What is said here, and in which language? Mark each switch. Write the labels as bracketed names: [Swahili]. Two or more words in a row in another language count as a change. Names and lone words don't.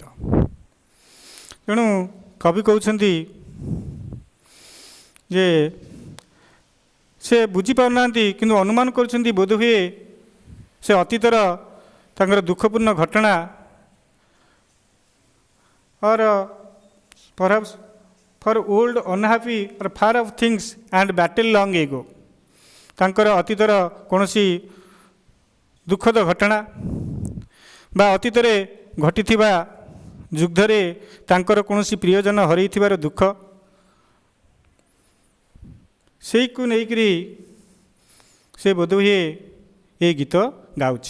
[Odia] ତେଣୁ କବି କହୁଛନ୍ତି ଯେ ସେ ବୁଝିପାରୁନାହାନ୍ତି କିନ୍ତୁ ଅନୁମାନ କରୁଛନ୍ତି ବୋଧହୁଏ ସେ ଅତୀତର ତାଙ୍କର ଦୁଃଖପୂର୍ଣ୍ଣ ଘଟଣା [English] or perhaps for old unhappy or far off things and battle long ago, [Odia] ତାଙ୍କର ଅତୀତର କୌଣସି ଦୁଃଖଦ ଘଟଣା ବା ଅତୀତରେ ଘଟିଥିବା ଯୁଦ୍ଧରେ ତାଙ୍କର କୌଣସି ପ୍ରିୟଜନ ହରାଇଥିବାର ଦୁଃଖ, ସେଇକୁ ନେଇକରି ସେ ବୋଧହୁଏ ଏ ଗୀତ ଗାଉଛି।